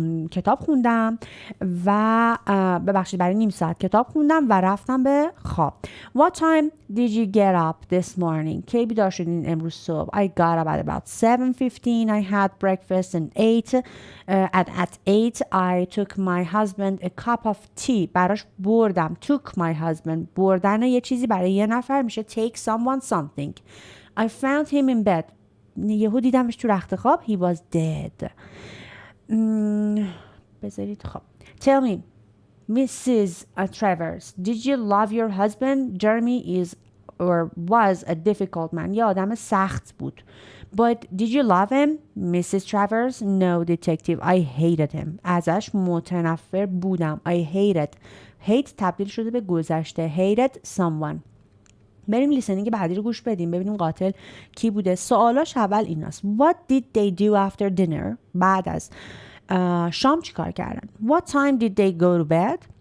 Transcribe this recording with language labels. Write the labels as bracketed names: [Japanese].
[Persian] کتاب خوندم و ببخشید برای نیم ساعت کتاب خوندم و رفتم به خواب. [English] What time did you get up this morning? [Persian] کی بیدار شدین امروز صبح؟ [English] I got up at about 7:15. I had breakfast and ate. At 8 I took my husband a cup of tea. [Persian] براش بردم. [English] Took my husband. [Persian] بردن یه چیزی برای یه نفر میشه [English] take someone something. I found him in bed. [Persian] یهو دیدمش تو رخت خواب. [English] He was dead. [Persian] بذارید خب. [English] Tell me, Mrs. Travers, did you love your husband? Jeremy is or was a difficult man. [Persian] یه آدم سخت بود. [English] But did you love him? Mrs. Travers, no, detective. I hated him. [Persian] ازش متنفر بودم. [English] I hate [Persian] تبدیل شده به گذشته. [English] Hated someone. [Persian] بریم لیسنینگ بعدی رو گوش بدیم ببینیم قاتل کی بوده. سوالاش اول ایناست. [English] What did they do after dinner? [Persian] بعد از شام چی کار کردن؟ [English] What time did they go to bed?